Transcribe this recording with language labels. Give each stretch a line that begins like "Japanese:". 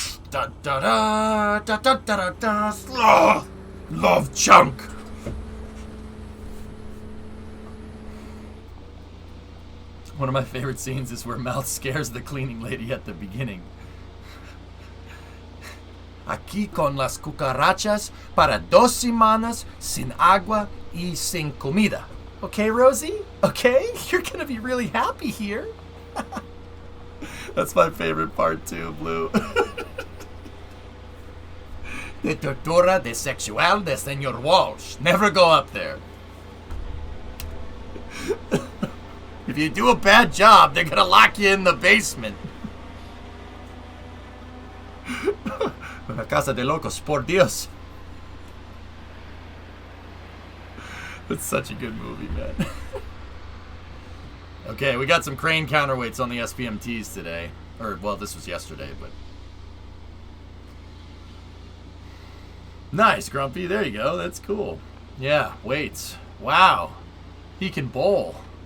English: Da da da da da da da da. Love chunk. One of my favorite scenes is where Mouth scares the cleaning lady at the beginning.
Spanish: Aquí con las cucarachas para 2 semanas sin agua y sin comida.
English: Okay, Rosie? Okay? You're gonna be really happy here. That's my favorite part too, Blue.
Spanish: The tortura de sexual de Senor Walsh.
English: Never go up there. If you do a bad job, they're gonna lock you in the basement.
Spanish: La Casa de Locos, por Dios.
English: That's such a good movie, man. Okay, we got some crane counterweights on the SPMTs today. Or, well, this was yesterday, but... Nice, Grumpy. There you go. That's cool. Yeah, weights. Wow. He can bowl.